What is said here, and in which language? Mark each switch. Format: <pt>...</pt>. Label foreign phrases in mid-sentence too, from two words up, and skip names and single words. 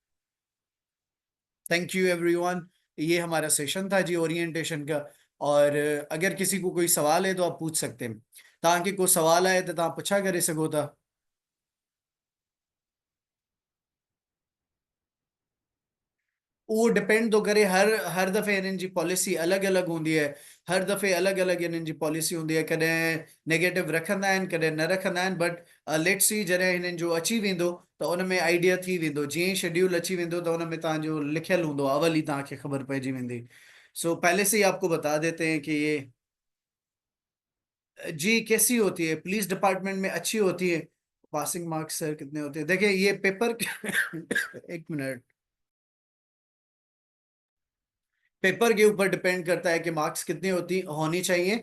<en>Thank you everyone.</en> <ur>یہ ہمارا سیشن تھا جی اورینٹیشن کا۔ اور اگر کسی کو کوئی سوال ہے تو آپ پوچھ سکتے ہیں. تاکہ کوئی سوال آئے تو آپ پوچھا کرے سکو تھا.</ur> <sd>वो डिपेंड तो करे, हर हर दफ़े हिननि जी पॉलिसी अलॻि अलॻि हूंदी आहे। हर दफ़े अलॻि अलॻि हिननि जी पॉलिसी हूंदी आहे। कॾहिं नेगेटिव रखंदा आहिनि, कॾहिं न रखंदा आहिनि।</sd> <en>But let's see,</en> <sd>जॾहिं हिननि जो अची वेंदो त उन में आइडिया थी वेंदो। जीअं ई शेड्यूल अची वेंदो त उन में तव्हांजो लिखियलु हूंदो, अवल ई तव्हांखे ख़बर पइजी वेंदी।</sd> <ur>سو پہلے سے ہی آپ کو بتا دیتے ہیں کہ یہ جی کیسی ہوتی ہے,</ur> <en>police department</en> <ur>میں اچھی ہوتی ہے.</ur> <en>passing marks sir</en> <ur>کتنے ہوتے ہیں، دیکھیے یہ پیپر ایک منٹ. پیپر کے اوپر ڈیپینڈ کرتا ہے کہ مارکس کتنی ہوتی ہونی چاہیے.</ur>